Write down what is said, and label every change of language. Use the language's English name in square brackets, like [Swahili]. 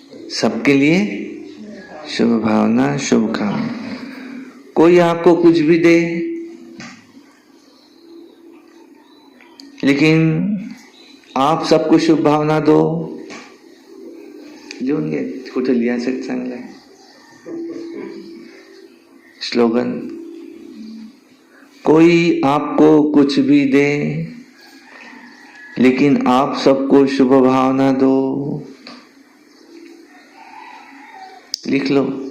[Hindi] सबके लिए शुभ भावना, शुभ कामना. कोई आपको कुछ भी दे, लेकिन आप सबको शुभ भावना दो. [Marathi] लिहून घे, कुठे लिहायचं चांगलं आहे स्लोगन. [Hindi] कोई आपको कुछ भी दे, लेकिन आप सबको शुभ भावना दो. लिख लो.